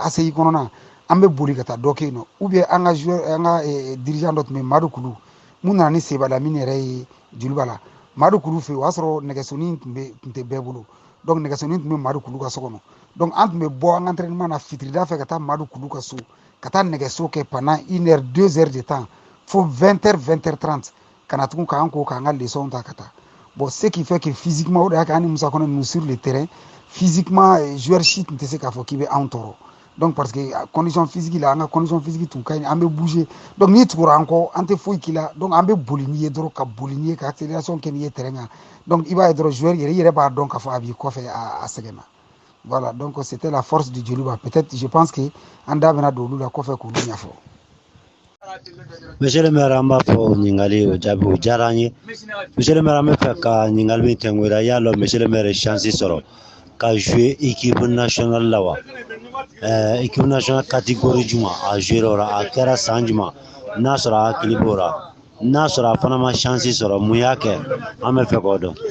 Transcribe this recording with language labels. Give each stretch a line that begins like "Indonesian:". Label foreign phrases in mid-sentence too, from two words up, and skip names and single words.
Bambara: ACI kɔnɔna an bɛ boli ka taa dɔ kɛ yen nɔ
French: ou bien
Bambara: an ka joueur an ka dirigeant dɔ tun bɛ yen Madu Kulu mun nana ni Seba Lamini yɛrɛ ye Joliba la Madu Kulu fɛ yen o y'a sɔrɔ nɛgɛsonin tun tɛ bɛɛ bolo donc nɛgɛsonin tun bɛ Madu Kulu ka so kɔnɔ donc an tun bɛ bɔ an ka entraînement na fitirida fɛ ka taa Madu Kulu ka so ka taa nɛgɛso kɛ
French: pendant 1h 2h de temps
Bambara: fo 20h 20h30 ka na tugun k'an ko k'an ka leçon ta ka taa
French: bon ce qui fait que physiquement
Bambara: o de y'a kɛ an ni Musa Kone ninnu
French: sur le terrain physiquement joueur
Bambara: si tun tɛ se k'a fɔ k'i bɛ anw tɔɔrɔ
French: donc parce que condition physique
Bambara: la an ka
French: condition physique
Bambara: tun ka ɲi an bɛ bouger donc n'i tugura an kɔ an tɛ foyi k'i la donc an bɛ boli n'i ye dɔrɔn ka boli n'i ye ka accélération kɛ n'i ye terrain kan donc i b'a ye dɔrɔn joueur yɛrɛ i yɛrɛ b'a dɔn k'a fɔ a b'i kɔfɛ a sɛgɛnna
French: voilà donc c'était la force du Joliba peut-être je pense que
Bambara: an da bɛna don olu la kɔfɛ k'olu ɲɛfɔ.
French: Monsieur le maire
Bambara: an b'a fɔ ɲininkali o jaabi o diyara an ye
French: monsieur le maire
Bambara: an bɛ fɛ ka ɲininkali min tɛnkuya y'a dɔn
French: monsieur le maire
Bambara: ye chance sɔrɔ ka jouer
French: équipe nationale
Bambara: la wa
French: équipe nationale catégorie
Bambara: jumɛn a jouer o la a kɛra san jumɛn n'a sɔrɔ a hakili b'o la n'a sɔrɔ a fana ma chance sɔrɔ mun y'a kɛ an bɛ fɛ k'o dɔn.